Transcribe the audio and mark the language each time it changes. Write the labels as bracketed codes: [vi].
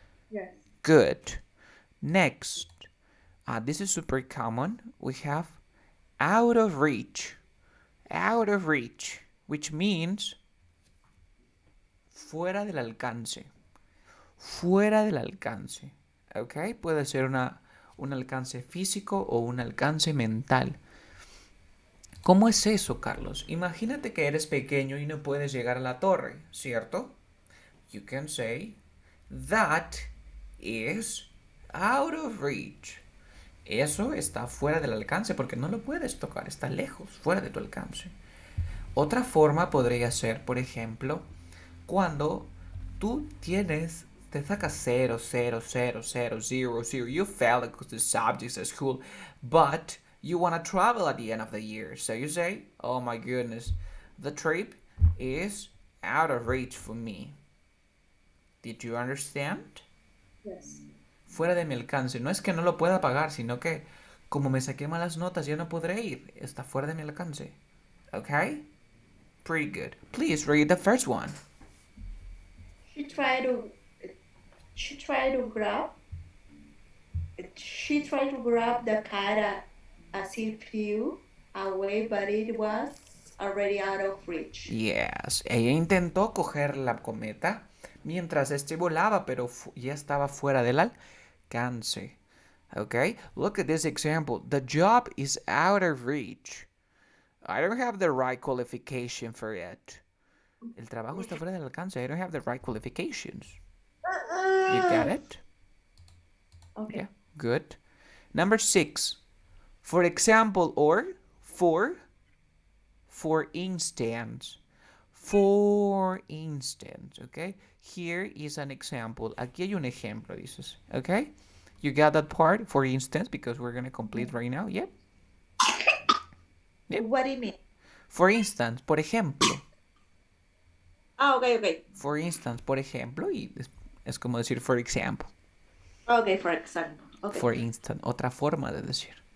[en] Yes. Good. Next, this is super common. We have out of reach. Out of reach, which means [es] fuera del alcance. Fuera del alcance. ¿Ok? Puede ser un alcance físico o un alcance mental. ¿Cómo es eso, Carlos? Imagínate que eres pequeño y no puedes llegar a la torre, ¿cierto? [en] You can say, that is out of reach. [es] Eso está fuera del alcance porque no lo puedes tocar, está lejos, fuera de tu alcance. Otra forma podría ser, por ejemplo, cuando tú te sacas [en] 0, 0, 0, 0, 0, 0, you fail the subjects at school, but you want to travel at the end of the year. So you say, oh my goodness, the trip is out of reach for me. Did you understand? Yes. [es] Fuera de mi alcance. No es que no lo pueda pagar, sino que como me saqué malas notas, ya no podré ir. Está fuera de mi alcance. [en] Okay? Pretty good. Please read the first one. She tried to she tried to grab she tried to grab the cat as it flew away, but it was already out of reach. Yes. [es] Ella intentó coger la cometa mientras este volaba, pero ya estaba fuera del alcance. [en] Okay? Look at this example. The job is out of reach. I don't have the right qualification for it. [es] El trabajo está fuera del alcance. [en] I don't have the right qualifications. You get it? Okay. Yeah, good. Number 6. For example, or for instance. For instance, okay? Here is an example. [es] Aquí hay un ejemplo, dices, okay? [en] You got that part, for instance, because we're going to complete right now, yep? Yep. What do you mean? For instance, [es] por ejemplo. [en] Okay, okay. For instance, [es] por ejemplo, y es como decir [en] for example. Okay, for example. Okay. For instance, [es] otra forma de decir.